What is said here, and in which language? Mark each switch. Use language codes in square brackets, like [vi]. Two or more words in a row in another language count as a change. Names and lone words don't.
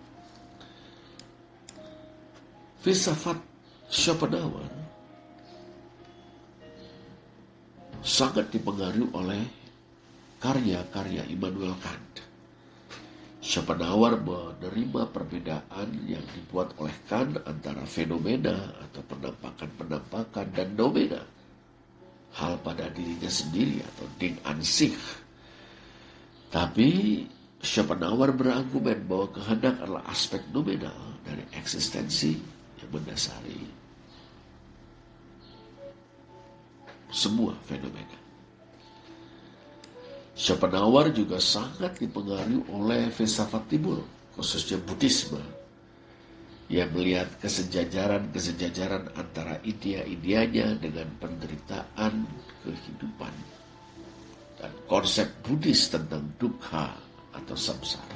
[id] Filsafat Schopenhauer sangat dipengaruhi oleh karya-karya Immanuel Kant. Schopenhauer menerima perbedaan yang dibuat oleh Kant antara fenomena atau penampakan-penampakan dan nomena, hal pada dirinya sendiri atau [de] Ding an sich. [id] Tapi Schopenhauer berargumen bahwa kehendak adalah aspek nominal dari eksistensi yang mendasari semua fenomena. Schopenhauer juga sangat dipengaruhi oleh filsafat timur, khususnya Buddhisme, yang melihat kesejajaran antara idea-ideanya dengan penderitaan kehidupan dan konsep Buddhis tentang dukkha atau samsara.